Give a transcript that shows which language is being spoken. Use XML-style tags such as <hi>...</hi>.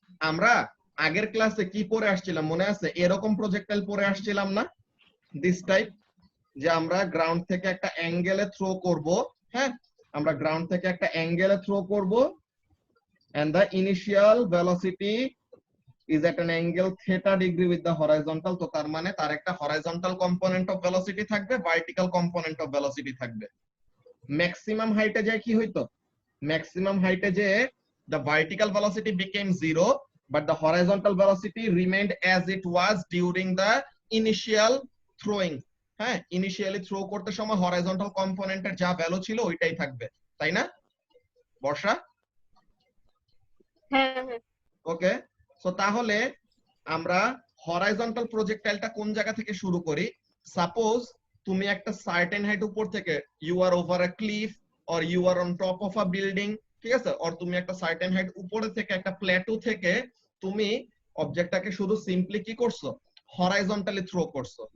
<bn>আমরা আগের ক্লাসে কি পড়ে আসছিলাম মনে আছে? এরকম প্রজেক্টাইল পড়ে আসছিলাম না, দিস টাইপ, যে আমরা গ্রাউন্ড থেকে একটা অ্যাঙ্গেলে থ্রো করব, হ্যাঁ আমরা গ্রাউন্ড থেকে একটা অ্যাঙ্গেলে থ্রো করব,</bn> <en>and the initial velocity is at an angle theta degree with the horizontal।</en> <bn>তো তার মানে তার একটা horizontal component of velocity থাকবে, vertical component of velocity থাকবে। ম্যাক্সিমাম হাইটে যায় কি হইতো? ম্যাক্সিমাম হাইটে যে</bn> <en>the vertical velocity became 0, but the horizontal velocity remained as it was during the initial throwing।</en> <bn>হ্যাঁ ইনিশিয়ালি থ্রো করতে সময় হরাইজন্টাল কম্পোনেন্টের যা ভ্যালু ছিল ওইটাই থাকবে, তাই না বর্ষা? হ্যাঁ ওকে, সো তাহলে আমরা হরাইজন্টাল প্রজেক্টাইলটা কোন জায়গা থেকে শুরু করি? সাপোজ তুমি একটা সার্টেন হাইট উপর থেকে,</bn> <en>you are over a cliff or you are on top of a building,</en> <bn>ঠিক আছে, অর তুমি একটা সার্টেন হাইট উপরে থেকে একটা প্ল্যাটু থেকে তুমি অবজেক্টটাকে শুধু সিম্পলি কি করছো, হরাইজন্টালি থ্রো করছো।</bn>